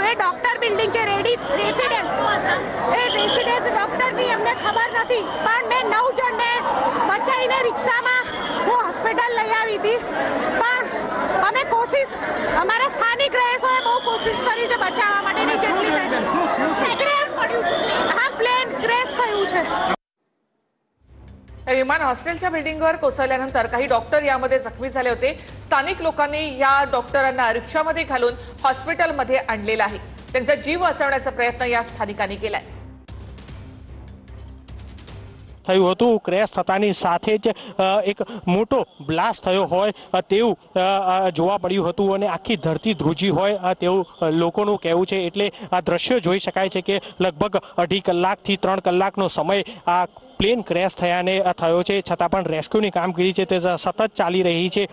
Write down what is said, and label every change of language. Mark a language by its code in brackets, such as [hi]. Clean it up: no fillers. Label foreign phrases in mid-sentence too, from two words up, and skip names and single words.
[gu] એ ડોક્ટર બિલ્ડિંગ છે, રેસિડેન્સ ડોક્ટરની અમને ખબર નથી, પણ મેં 9 જણને બચાવીને રિક્ષામાં હું હોસ્પિટલ લઈ આવી હતી। પણ અમે કોશિશ, અમારા સ્થાનિક રહીશોએ બહુ કોશિશ કરી છે બચાવવા માટેની જેટલી હા પ્લેન ક્રેશ થયું છે। [mr] विमान हॉस्टेलच्या बिल्डिंगवर कोसळल्यानंतर काही डॉक्टर यामध्ये जखमी झाले होते। स्थानिक लोकांनी या डॉक्टरांना रिक्षामध्ये घालून हॉस्पिटलमध्ये आणलेलं आहे। त्यांचा जीव वाचवण्याचा प्रयत्न या स्थानिकांनी केलाय। [gu] થયું હતું। ક્રેશ થતાની સાથે જ એક મોટો બ્લાસ્ટ થયો હોય તેવું જોવા મળ્યું હતું અને આખી ધરતી ધ્રુજી હોય તેવું લોકોનું કહેવું છે। એટલે આ દ્રશ્યો જોઈ શકાય છે કે લગભગ 2.5 કલાકથી 3 કલાકનો સમય આ પ્લેન ક્રેશ થયાને થયો છે, છતાં પણ રેસ્ક્યુની કામગીરી છે તે સતત ચાલી રહી છે।